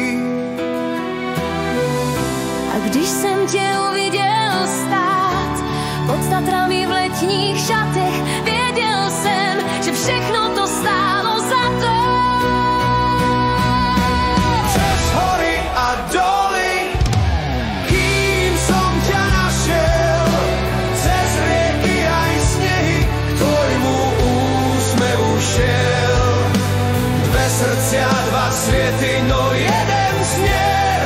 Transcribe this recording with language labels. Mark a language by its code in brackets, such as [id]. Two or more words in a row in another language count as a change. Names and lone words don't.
[cs] A když jsem tě uviděl stát pod Tatrami v letních šatech, věděl jsem, že všechno to stálo za to. Přes hory a doly, [sk] kým som ťa našel, cez rieky aj snehy k tvojmu úsmevu šel. Dve srdcia, dva sviety, no jeden smier.